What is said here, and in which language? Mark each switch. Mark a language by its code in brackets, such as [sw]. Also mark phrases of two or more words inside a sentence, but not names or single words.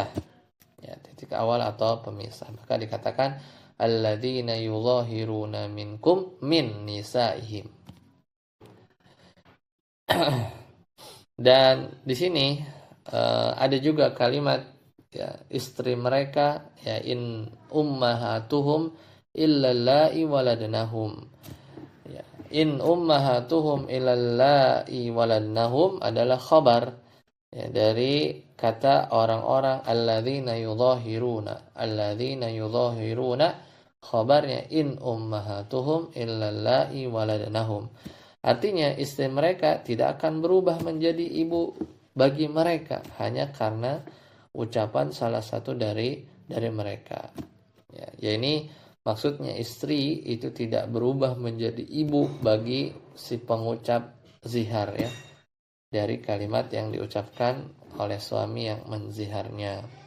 [id] Ya, titik awal atau pemisah. Maka dikatakan [ar] الذين يظاهرون منكم من نسائهم. [id] Dan di sini ada juga kalimat ya, istri mereka, ya, [ar] إن أمهاتهم إلا اللائي ولدنهم. Ya, إن أمهاتهم إلا اللائي ولدنهم [id] adalah khabar ya, dari kata orang-orang [ar] الذين يظاهرون Khabarnya إن أمهاتهم إلا اللائي ولدنهم. [id] Artinya istri mereka tidak akan berubah menjadi ibu bagi mereka hanya karena ucapan salah satu dari mereka. Ya ini maksudnya istri itu tidak berubah menjadi ibu bagi si pengucap zihar ya, dari kalimat yang diucapkan oleh suami yang menziharnya.